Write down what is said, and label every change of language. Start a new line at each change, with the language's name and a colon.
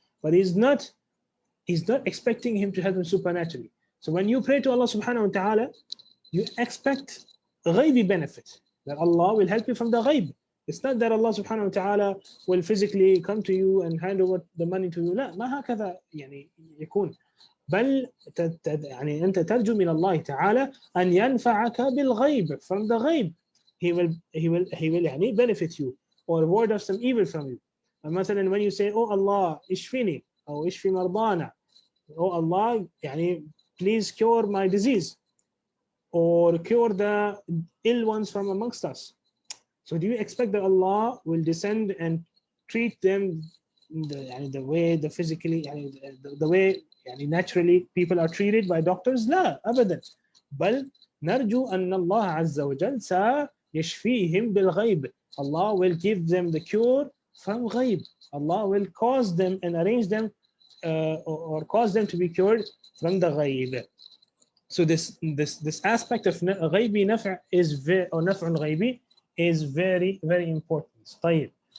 English: But he's not expecting him to help him supernaturally. So when you pray to Allah subhanahu wa ta'ala, you expect ghaibi benefit, that Allah will help you from the ghaib. It's not that Allah subhanahu wa ta'ala will physically come to you and hand over the money to you.
Arabic: لا ما هكذا يعني يكون. بل يعني أنت ترجو من الله تعالى أن ينفعك بالغيب,
English: from the ghaib. He will
Arabic: يعني
English: benefit you or ward off some evil from you. And
Arabic: مثلا
English: when you say, oh Allah
Arabic: اشفيني أو اشفي مرضانا,
English: oh Allah
Arabic: يعني
English: please cure my disease or cure the ill ones from amongst us. So do you expect that Allah will descend and treat them the way the way naturally people are treated by doctors?
Arabic: لا أبدا. بل نرجو أن الله عز وجل سيشفيهم بالغيب.
English: Allah will give them the cure from غيب. Allah will cause them and arrange them or cause them to be cured from the غيب. So this aspect of غيبي نفع or نفع غيبي is very, very important.
Arabic: طيب.